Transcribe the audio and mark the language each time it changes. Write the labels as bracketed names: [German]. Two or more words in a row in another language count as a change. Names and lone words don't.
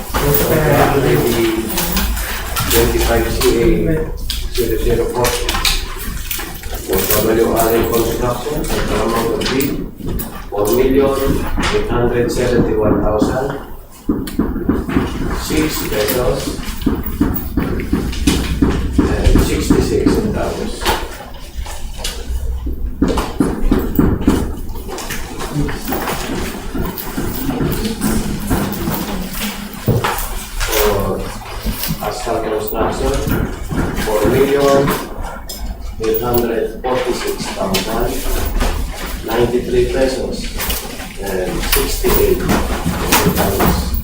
[English] 25CA0040 for WRA construction at the amount of fee, 4,871,006 pesos and 66 centavos. Asphalt construction, 4,846,093 pesos and 68 centavos.